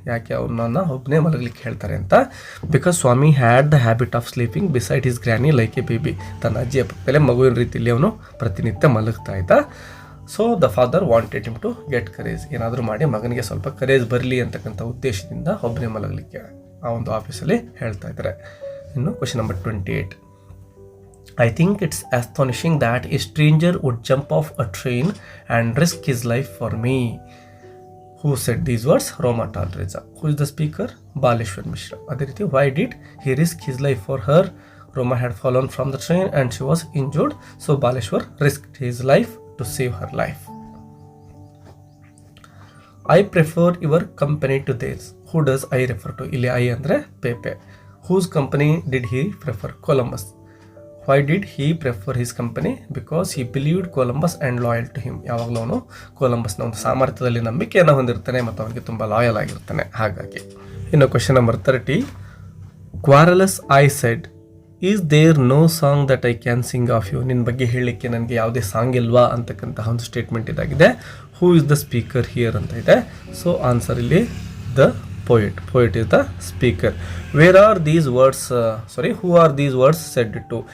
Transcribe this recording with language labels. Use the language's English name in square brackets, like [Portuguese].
[Kannada] ಯಾಕೆ ಅವನನ್ನು ಒಬ್ಬನೇ ಮಲಗಲಿಕ್ಕೆ ಹೇಳ್ತಾರೆ ಅಂತ? [English] Because Swami had the habit of sleeping beside his granny like a baby. [Kannada] ತನ್ನ ಅಜ್ಜಿಯ ಪಕ್ಕದಲ್ಲೇ ಮಗುವಿನ ರೀತಿಯಲ್ಲಿ ಅವನು ಪ್ರತಿನಿತ್ಯ ಮಲಗ್ತಾ ಇದ್ದ. [English] So the father wanted him to get courage. [Kannada] ಏನಾದರೂ ಮಾಡಿ ಮಗನಿಗೆ ಸ್ವಲ್ಪ ಕರೇಜ್ ಬರಲಿ ಅಂತಕ್ಕಂಥ ಉದ್ದೇಶದಿಂದ ಒಬ್ಬನೇ ಮಲಗಲಿಕ್ಕೆ ಆ ಒಂದು ಆಫೀಸಲ್ಲಿ ಹೇಳ್ತಾ ಇದ್ದಾರೆ. ಇನ್ನು question number 28, [English] I think it's astonishing that a stranger would jump off a train and risk his life for me. Who said these words? Roma Talreza. Who is the speaker? Baleshwar Mishra. [Kannada] ಅದೇ ರೀತಿ, [English] why did he risk his life for her? Roma had fallen from the train and she was injured, so Baleshwar risked his life to save her life. I prefer your company to theirs. Who does I refer to? [Kannada] ಇಲ್ಲಿ [English] I [Kannada] ಅಂದರೆ ಪೇಪೆ. [English] Whose company did he prefer? Columbus. Why did he prefer his company? Because he believed Columbus and loyal to him. [Kannada] ಯಾವಾಗಲೂ ಅವನು ಕೊಲಂಬಸ್ನ ಒಂದು ಸಾಮರ್ಥ್ಯದಲ್ಲಿ ನಂಬಿಕೆಯನ್ನು ಹೊಂದಿರ್ತಾನೆ ಮತ್ತು ಅವನಿಗೆ ತುಂಬ ಲಾಯಲ್ ಆಗಿರ್ತಾನೆ, ಹಾಗಾಗಿ. ಇನ್ನು question number 30, [English] Quarrels I said, is there no song that I can sing of you? [Kannada] ನಿನ್ನ ಬಗ್ಗೆ ಹೇಳಲಿಕ್ಕೆ ನನಗೆ ಯಾವುದೇ ಸಾಂಗ್ ಇಲ್ವಾ ಅಂತಕ್ಕಂತಹ ಒಂದು ಸ್ಟೇಟ್ಮೆಂಟ್ ಇದಾಗಿದೆ. [English] who is the speaker here [Kannada] ಅಂತ ಇದೆ. [English] so answer [Kannada] ಇಲ್ಲಿ [English] The poet is the speaker. Where are these words who are these words said to?